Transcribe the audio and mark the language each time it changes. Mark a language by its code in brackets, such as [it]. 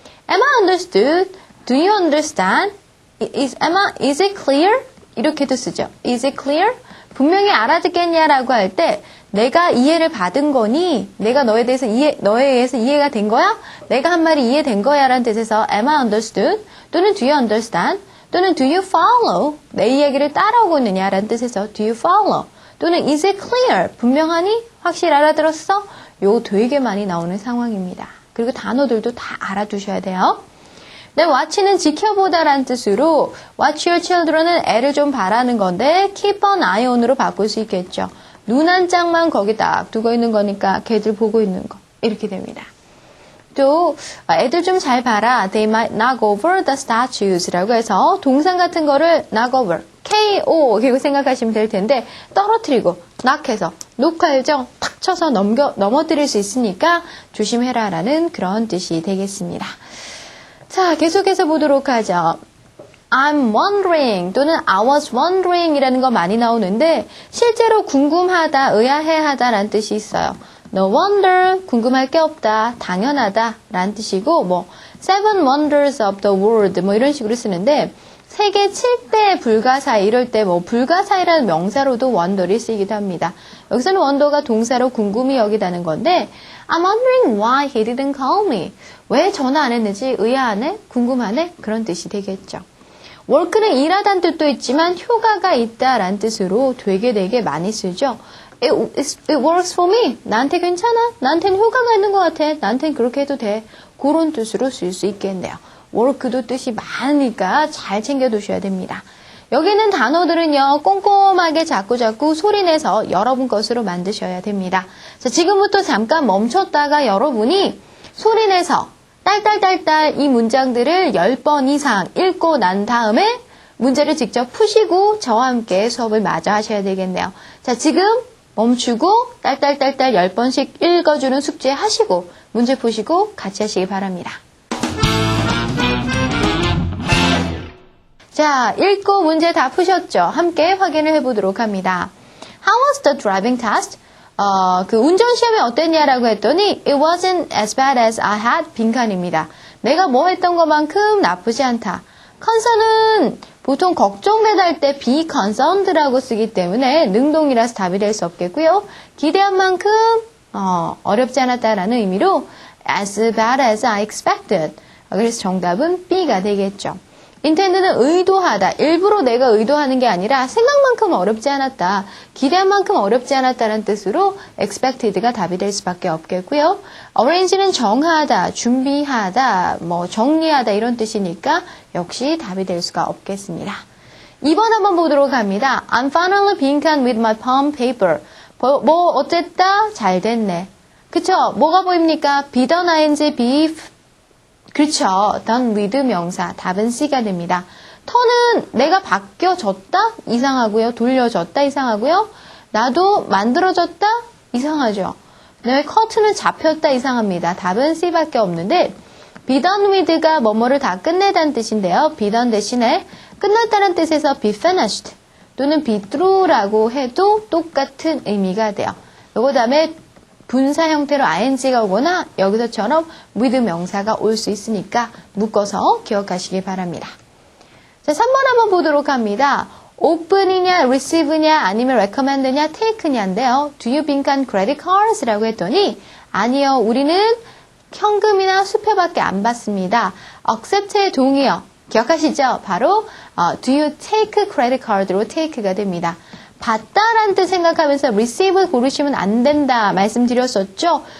[en] Am I understood? Do you understand? Is it clear? [ko] 이렇게도 쓰죠. [en] Is it clear? [ko] 분명히 알아듣겠냐라고 할 때 내가 이해를 받은 거니? 내가 너에 의해서 이해가 된 거야? 내가 한 말이 이해된 거야? 라는 뜻에서 [en] am I understood? 또는 do you understand? 또는 do you follow? [ko] 내 이야기를 따라오고 있느냐? 라는 뜻에서 [en] do you follow? 또는 is it clear? [ko] 분명하니? 확실히 알아들었어? 요 되게 많이 나오는 상황입니다. 그리고 단어들도 다 알아두셔야 돼요. 네, watch는 지켜보다라는 뜻으로 [en] watch your children [ko] 은 애를 좀 바라는 건데 [en] keep an eye on [ko] 으로 바꿀 수 있겠죠. 눈 한 짝만 거기 딱 두고 있는 거니까 걔들 보고 있는 거 이렇게 됩니다. 또 애들 좀 잘 봐라. [en] They might knock over the statues [ko] 라고 해서 동상 같은 거를 knock over, K-O 이렇게 생각하시면 될 텐데 떨어뜨리고 knock해서 녹화일정 탁 쳐서 넘어뜨릴 수 있으니까 조심해라 라는 그런 뜻이 되겠습니다. 자, 계속해서 보도록 하죠. I'm wondering 또는 [en] I was wondering [ko] 이라는 거 많이 나오는데 실제로 궁금하다, 의아해하다 라는 뜻이 있어요. No wonder, 궁금할 게 없다, 당연하다 라는 뜻이고, 뭐 [en] Seven wonders of the world [ko] 뭐 이런 식으로 쓰는데 세계 7대 불가사의 이럴 때 뭐 불가사의라는 명사로도 wonder이 쓰이기도 합니다. 여기서는 wonder가 동사로 궁금히 여기다는 건데 [en] I'm wondering why he didn't call me. [ko] 왜 전화 안 했는지 의아하네, 궁금하네 그런 뜻이 되겠죠. work는 일하다는 뜻도 있지만 효과가 있다라는 뜻으로 되게 많이 쓰죠. [en] It works for me. [ko] 나한테 괜찮아. 나한테는 효과가 있는 것 같아. 나한테는 그렇게 해도 돼. 그런 뜻으로 쓸 수 있겠네요. work도 뜻이 많으니까 잘 챙겨두셔야 됩니다. 여기 있는 단어들은요, 꼼꼼하게 자꾸 소리내서 여러분 것으로 만드셔야 됩니다. 자, 지금부터 잠깐 멈췄다가 여러분이 소리내서 딸딸딸딸 이 문장들을 10번 이상 읽고 난 다음에 문제를 직접 푸시고 저와 함께 수업을 마저 하셔야 되겠네요. 자, 지금 멈추고 딸딸딸딸 10번씩 읽어주는 숙제 하시고 문제 푸시고 같이 하시기 바랍니다. 자, 읽고 문제 다 푸셨죠? 함께 확인을 해보도록 합니다. [en] How was the driving test? [ko] 그 운전 시험이 어땠냐라고 했더니 [en] It wasn't as bad as I had. [ko] 빈칸입니다. 내가 뭐 했던 것만큼 나쁘지 않다. concern은 보통 걱정되다 할 때 be concerned라고 쓰기 때문에 능동이라서 답이 될 수 없겠고요. 기대한 만큼 어렵지 않았다라는 의미로 [en] as bad as I expected. [ko] 그래서 정답은 B가 되겠죠. intend는 의도하다. 일부러 내가 의도하는 게 아니라 생각만큼 어렵지 않았다. 기대한 만큼 어렵지 않았다는 뜻으로 expected가 답이 될 수밖에 없겠고요. arrange는 정하다, 준비하다, 정리하다 이런 뜻이니까 역시 답이 될 수가 없겠습니다. 2번 한번 보도록 합니다. [en] I'm finally 빈칸 with my palm paper. [ko] 어쨌다? 잘 됐네. 그쵸? 뭐가 보입니까? be done ing, be 그렇죠. done with 명사. 답은 C가 됩니다. 턴은 내가 바뀌어졌다? 이상하고요. 돌려졌다? 이상하고요. 나도 만들어졌다? 이상하죠. 그다음에 커트는 잡혔다? 이상합니다. 답은 C밖에 없는데 be done with가 뭐뭐를 다 끝내다는 뜻인데요. be done 대신에 끝났다는 뜻에서 be finished 또는 be through라고 해도 똑같은 의미가 돼요. 요거 다음에 분사 형태로 ing가 오거나 여기서처럼 with 명사가 올 수 있으니까 묶어서 기억하시기 바랍니다. 자, 3번 한번 보도록 합니다. open이냐, receive냐, 아니면 recommend냐, take냐인데요. [en] Do you 빈칸 credit cards? [ko] 라고 했더니 아니요, 우리는 현금이나 수표밖에 안 받습니다. accept의 동의어 기억하시죠? 바로 [en] do you take credit card [ko] 로 take가 됩니다. 받다라는 뜻 생각하면서 receive 고르시면 안 된다 말씀드렸었죠.